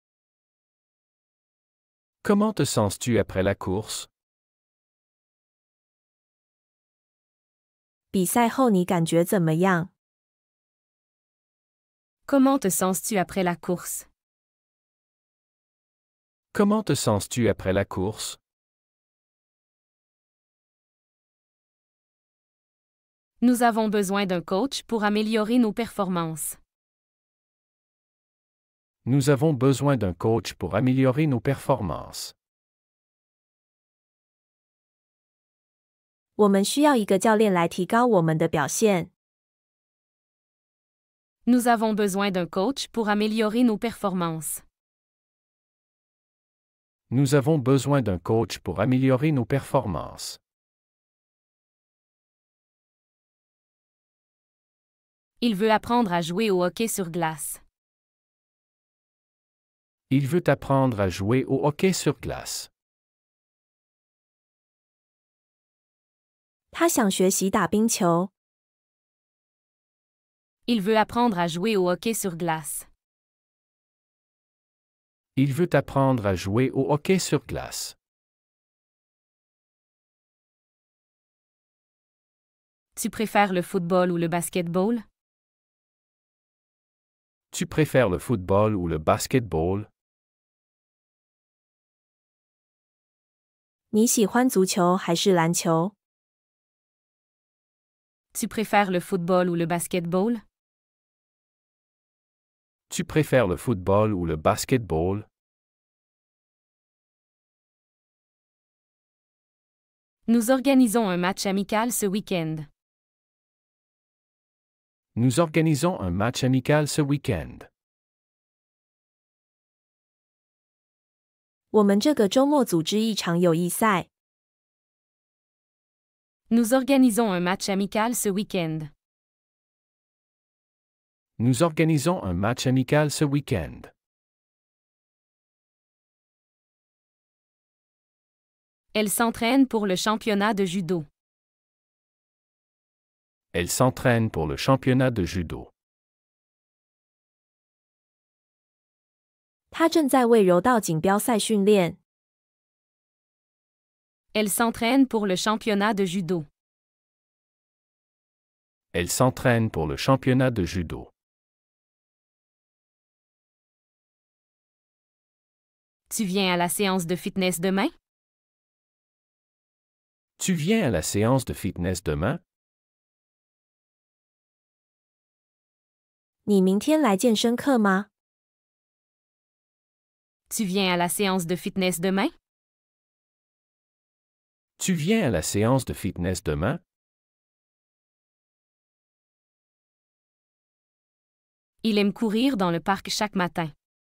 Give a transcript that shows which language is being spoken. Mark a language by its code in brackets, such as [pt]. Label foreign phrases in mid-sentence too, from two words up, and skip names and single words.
[fr] Comment te sens-tu après la course? [zh] 比赛后你感觉怎么样？ [fr] Comment te sens-tu après la course? Comment te sens-tu après la course? Nous avons besoin d'un coach pour améliorer nos performances. Nous avons besoin d'un coach pour améliorer nos performances. [zh] 我们需要一个教练来提高我们的表现。 [fr] Nous avons besoin d'un coach pour améliorer nos performances. Nous avons besoin d'un coach pour améliorer nos performances. Il veut apprendre à jouer au hockey sur glace. Il veut apprendre à jouer au hockey sur glace. [zh] 他想学习打冰球。 [fr] Il veut apprendre à jouer au hockey sur glace. Il veut apprendre à jouer au hockey sur glace. Tu préfères le football ou le basketball? Tu préfères le football ou le basketball? [zh] 你喜欢足球还是篮球？ [fr] Tu préfères le football ou le basketball? Tu préfères le football ou le basketball? Nous organisons un match amical ce week-end. Nous organisons un match amical ce week-end. [zh] 我们这个周末组织一场友谊赛。 [fr] Nous organisons un match amical ce week-end. Nous organisons un match amical ce week-end. Elle s'entraîne pour le championnat de judo. Elle s'entraîne pour le championnat de judo. [zh] 他正在为柔道锦标赛训练。 [fr] Elle s'entraîne pour le championnat de judo. Elle s'entraîne pour le championnat de judo. Tu viens à la séance de fitness demain? Tu viens à la séance de fitness demain? [zh] 你明天来健身课吗？ [fr] Tu viens à la séance de fitness demain? Tu viens à la séance de fitness demain? Il aime courir dans le parc chaque matin.